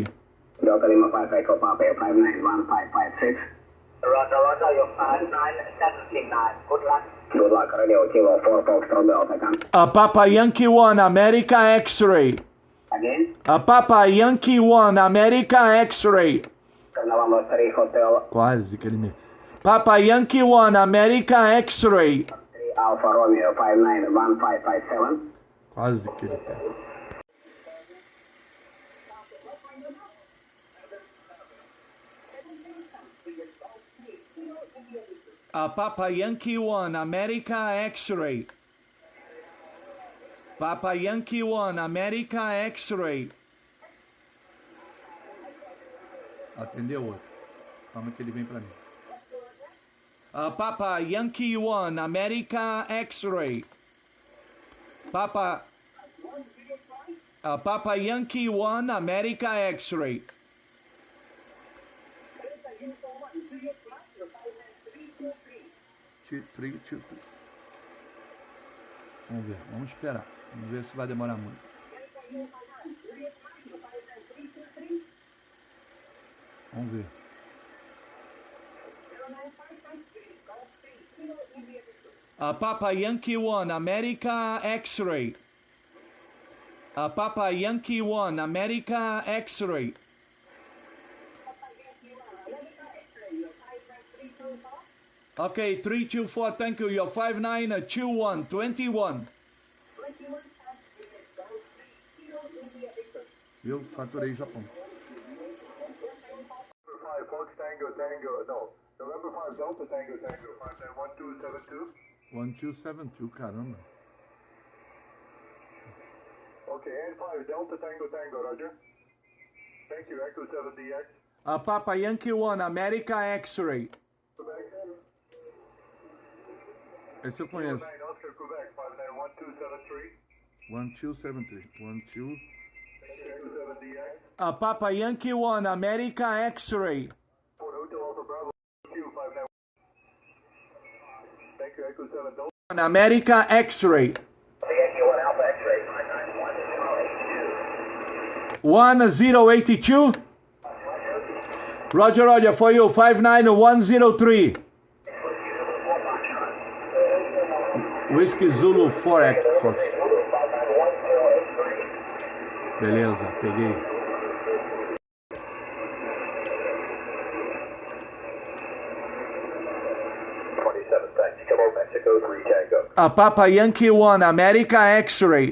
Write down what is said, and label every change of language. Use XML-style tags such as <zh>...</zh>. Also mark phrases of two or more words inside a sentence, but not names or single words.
<en>Delta Lima 5 Echo Papa 5911556. Roger, Roger, you're 59769. Good luck. Good luck, Radio Kilo 4 Foxtrot Delta, come. Papa Yankee 1, America X-ray. Again? Papa Yankee 1, America X-ray. Carnaval 3 Hotel</en> <pt>Quase que ele me...</pt> <en>Papa Yankee 1, America X-ray. 3 Alpha Romeo 591557.</en> <pt>Quase que ele pega.</pt> <en>Papa Yankee 1, America X-ray. Papa Yankee 1, America X-ray.</en> <pt>Atendeu outro. Calma que ele vem pra mim. Papa Yankee 1, America X-ray. Papa Yankee 1, America X-ray. Vamos ver, vamos esperar. Vamos ver se vai demorar muito. Vamos ver.</pt> <en>Papa Yankee 1, America X-ray. Papa Yankee 1, America X-ray. Okay, 324, thank you. You're 5921, 21.</en> <pt>Viu? Faturei Japão.</pt> <en>Fox Tango Tango, no. November 5 Delta Tango Tango, 591272. 1272,</en> <pt>caramba.</pt> <en>Okay, and 5 Delta Tango Tango, roger. Thank you, Echo 7DX. Papa Yankee 1, America X-Ray.</en> <pt>Esse eu conheço.</pt> <en>9 Oscar Quebec, 591273. 1273. 12. Echo 7DX. Papa Yankee 1, America X-Ray. Fort Hotel Alpha Bravo, Q59. Thank you, Echo 7 Delta. America X-Ray. Yankee 1 Alpha X-ray, 1082. Roger, Roger, for you, 59103. Whiskey Zulu 4X, Fox.</en> <pt>Beleza, peguei.</pt> <en>Mexico 3 Tango. Papa Yankee 1, America X-Ray.</en>